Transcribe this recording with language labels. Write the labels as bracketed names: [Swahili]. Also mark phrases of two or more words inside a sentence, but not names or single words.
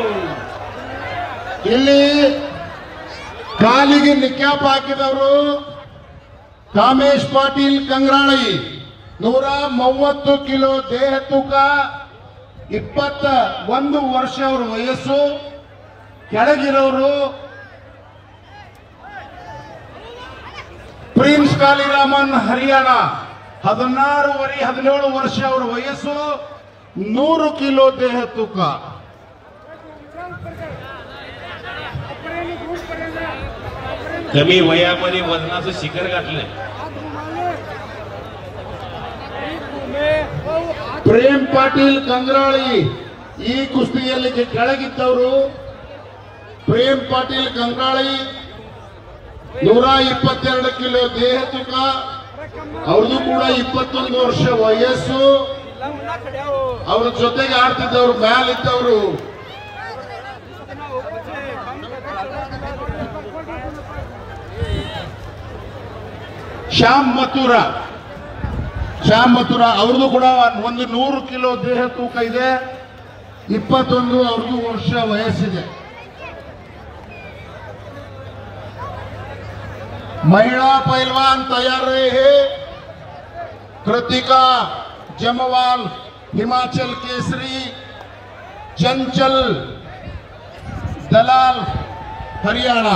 [Kannada] ಇಲ್ಲಿ ಕಾಲಿಗೆ ನಿಕ್ಯಾಪ್ ಹಾಕಿದವರು ಕಾಮೇಶ್ ಪಾಟೀಲ್ ಕಂಗ್ರಾಳಿ, 130 ಕಿಲೋ ದೇಹ ತೂಕ, 21 ವರ್ಷ ಅವರ ವಯಸ್ಸು. ಕೆಳಗಿರೋರು ಪ್ರಿನ್ಸ್ ಕಾಲಿರಾಮನ್ ಹರಿಯಾಣ, 17 ವರ್ಷ ಅವರ ವಯಸ್ಸು, 100 ಕಿಲೋ ದೇಹ ತೂಕ. [Marathi] कमी वयामध्ये वजनाचं शिखर गाठलंय. [Kannada] ಪ್ರೇಮ್ ಪಾಟೀಲ್ ಕಂಗ್ರಾಳಿ ಈ ಕುಸ್ತಿಯಲ್ಲಿ ಕೆಳಗಿದ್ದವರು. ಪ್ರೇಮ್ ಪಾಟೀಲ್ ಕಂಗ್ರಾಳಿ 122 ಕಿಲೋ ದೇಹ ತೂಕ, ಅವ್ರದ್ದು ಕೂಡ 21 ವರ್ಷ ವಯಸ್ಸು. ಅವ್ರ ಜೊತೆಗೆ ಆಡ್ತಿದ್ದವರು ಮ್ಯಾಲಿದ್ದವರು ಶ್ಯಾಮ್ ಮಥುರಾ. ಅವ್ರದ್ದು ಕೂಡ 100 ಕಿಲೋ ದೇಹ ತೂಕ ಇದೆ, 21 ಅವ್ರದ್ದು ವರ್ಷ ವಯಸ್ಸಿದೆ. [Hindi] महिला पहलवान तैयार रहे हैं. कृतिका जमवाल हिमाचल केसरी, चंचल दलाल हरियाणा.